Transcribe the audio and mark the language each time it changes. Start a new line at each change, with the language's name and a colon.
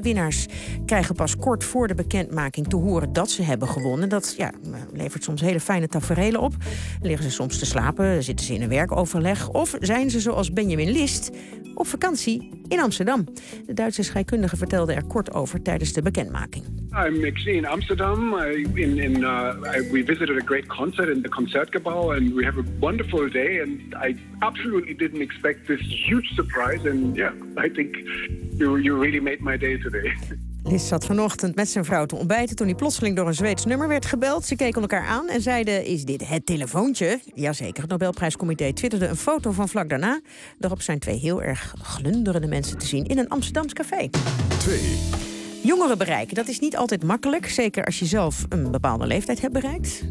Dutch: Winnaars krijgen pas kort voor de bekendmaking te horen dat ze hebben gewonnen. Dat ja, levert soms hele fijne taferelen op. Liggen ze soms te slapen, zitten ze in een werkoverleg. Of zijn ze zoals Benjamin List op vakantie in Amsterdam. De Duitse scheikundige vertelde er kort over tijdens de bekendmaking.
English: I'm actually in Amsterdam. We visited a great concert in the Concertgebouw and we have a wonderful day. And I absolutely didn't expect this huge surprise. And yeah, I think you really made my day today.
Dutch: Liz zat vanochtend met zijn vrouw te ontbijten toen hij plotseling door een Zweeds nummer werd gebeld. Ze keken elkaar aan en zeiden, is dit het telefoontje? Jazeker, het Nobelprijscomité twitterde een foto van vlak daarna. Daarop zijn twee heel erg glunderende mensen te zien in een Amsterdams café. 2. Jongeren bereiken, dat is niet altijd makkelijk. Zeker als je zelf een bepaalde leeftijd hebt bereikt.